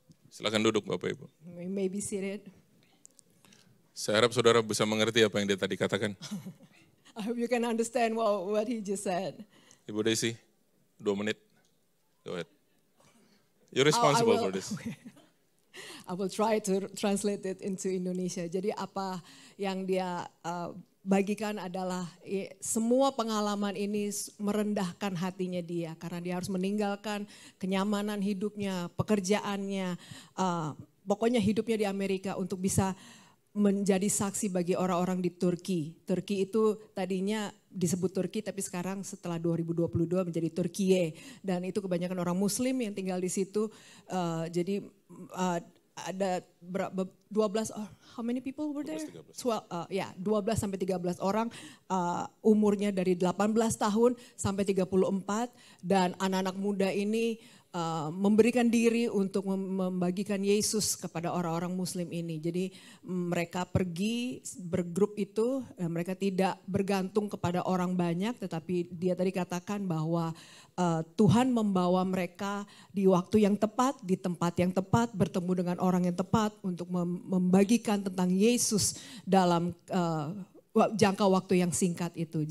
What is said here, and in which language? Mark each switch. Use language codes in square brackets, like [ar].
[id] Silakan duduk Bapak Ibu. [en] We may be seated. [id] Saya harap saudara bisa mengerti apa yang dia tadi katakan. [en] I hope you can understand what he just said. [id] Ibu Desi, 2 menit. [en] Go ahead. You're responsible for this. I will try to translate it into Indonesia. [id] Jadi apa yang dia bagikan adalah semua pengalaman ini merendahkan hatinya dia. Karena dia harus meninggalkan kenyamanan hidupnya, pekerjaannya, pokoknya hidupnya di Amerika untuk bisa menjadi saksi bagi orang-orang di Turki. Turki itu tadinya disebut Turki, tapi sekarang setelah 2022 menjadi Turkiye. Dan itu kebanyakan orang Muslim yang tinggal di situ. Jadi ada 12, [en] how many people were there? [id] 12 sampai 13 orang, umurnya dari 18 tahun sampai 34. Dan anak-anak muda ini memberikan diri untuk membagikan Yesus kepada orang-orang Muslim ini. Jadi mereka pergi bergrup itu, mereka tidak bergantung kepada orang banyak, tetapi dia tadi katakan bahwa Tuhan membawa mereka di waktu yang tepat, di tempat yang tepat, bertemu dengan orang yang tepat untuk membagikan tentang Yesus dalam jangka waktu yang singkat itu.